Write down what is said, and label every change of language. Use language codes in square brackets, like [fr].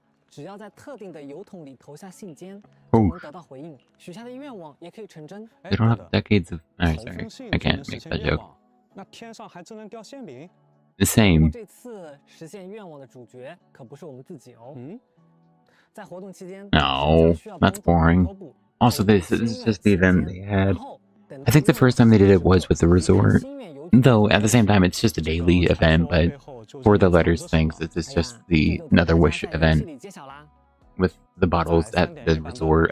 [zh] 只要在特定的邮筒里投下信笺， [en] Oh. [zh] 能得到回应，许下的愿望也可以成真。 [en] They don't have decades of... Sorry, I can't make that joke. [zh] 那天上还真能掉馅饼？ [en] The same. [zh] 这次实现愿望的主角可不是我们自己哦。在活动期间 [en] No, that's boring. Also, this is just the event they had. I think the first time they did it was with the resort. Though, at the same time, it's just a daily event, but for the letters things, it's just the Another Wish event with the bottles at the resort.